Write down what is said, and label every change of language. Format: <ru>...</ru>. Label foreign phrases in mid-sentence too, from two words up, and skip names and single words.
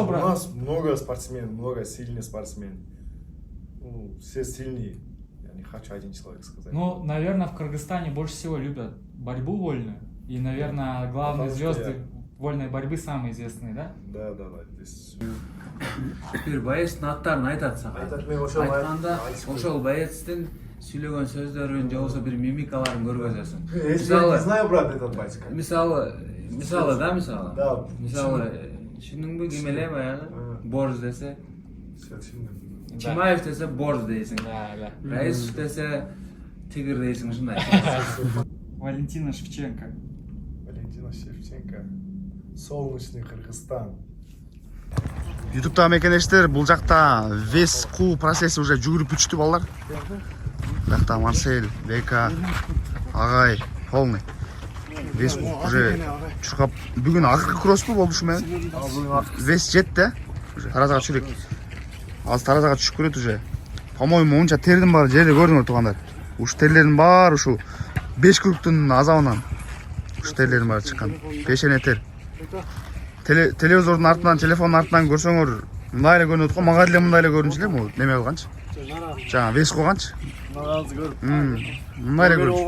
<ru>У брат. нас много спортсменов, много сильных спортсменов. Ну, все сильные. Я не хочу один человек сказать. Ну, наверное, в Кыргызстане больше всего любят борьбу вольную. И, наверное, главные Потому что звезды вольной борьбы самые известные, да? Да. Здесь...</ru> <ky>бир боецтин аттарын айтат сага. Айтканда ошол боецтин сүйлөгөн сөздөрүн же болбосо бир мимикаларын көргөзөсүң.</ky> <ru>Я знаю, брат, этот байцка.</ru> <ky>Мисалы, да.</ky> <ru>Да.</ru> <ky>Мисалы, түшүндүңбү ким эле баягы борж десе,</ky> <ru>Все</ru> <ky>Чимаев десе борж дейсиң.</ky> <ru>Да.</ru> <ky>Раисов десе тигр дейсиң, ушундай.</ky> <ru>Валентина Шевченко. Валентина Шевченко. Солнечный Кыргызстан.</ru> <ky>Ютубтагы мекендештер, бул жакта вес куу процесси уже жүгүрүп бүтүштү балдар. Бакта Марсель, Бека, Агай, полный. Вес уже чуркап, бүгүн акыркы кросспу болду ушу менен. Вес жетти, уже таразага түшүрөк. Азыр таразага түшүп көрөт уже.</ky> <ru>По-моему,</ru> <ky>унча тердин баары жерде көрдүңөр туугандар. Ушу терлердин баары ушу 5 күрүктүн азабынан. Ушу терлердин баары чыккан. Пешене тер. Телевизордун артынан, телефондун артынан көрсөңөр мындай эле көрүнөт го, мага деле мындай эле көрүнчү эле, могу неме кылганчы. Жаңа вес койганчы. Мындай эле көрүнчү.</ky>